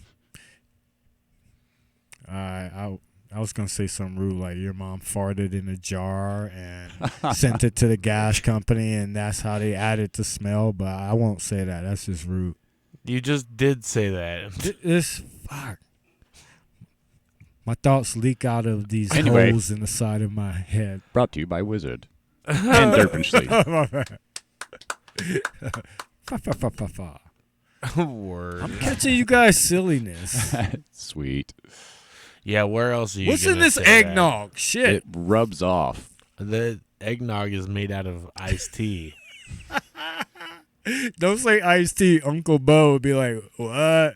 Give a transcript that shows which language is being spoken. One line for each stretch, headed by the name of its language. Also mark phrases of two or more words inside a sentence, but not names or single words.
English: I was gonna say something rude, like your mom farted in a jar and sent it to the gas company, and that's how they added the smell. But I won't say that. That's just rude. You just did say that. This fuck. My thoughts leak out of these Anyway. holes in the side of my head. Brought to you by Wizard and Derpenshley. Fa, fa, fa, fa, fa. Word. I'm catching you guys silliness. Sweet. Yeah, where else are you What's gonna in this say eggnog? Shit. It rubs off. that? The eggnog is made out of iced tea. Don't say iced tea. Uncle Bo would be like, what?